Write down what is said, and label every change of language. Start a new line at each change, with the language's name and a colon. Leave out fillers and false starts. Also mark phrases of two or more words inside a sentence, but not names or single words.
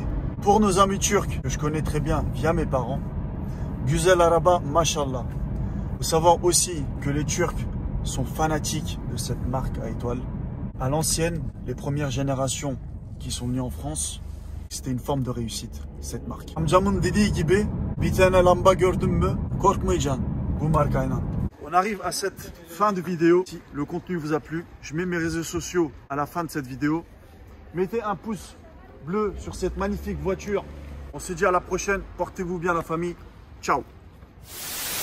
French: Pour nos amis turcs, que je connais très bien via mes parents,
Turkish: Güzel Araba, Mashallah.
French: Il faut savoir aussi que les Turcs sont fanatiques de cette marque à étoiles. À l'ancienne, les premières générations qui sont venues en France, c'était une forme de réussite, cette marque.
Turkish: Amcamın dediği gibi, bir tane lamba gördün mü, korkmayacaksın bu markayla.
French: On arrive à cette fin de vidéo. Si le contenu vous a plu, je mets mes réseaux sociaux à la fin de cette vidéo. Mettez un pouce bleu sur cette magnifique voiture. On se dit à la prochaine. Portez-vous bien, la famille. Ciao.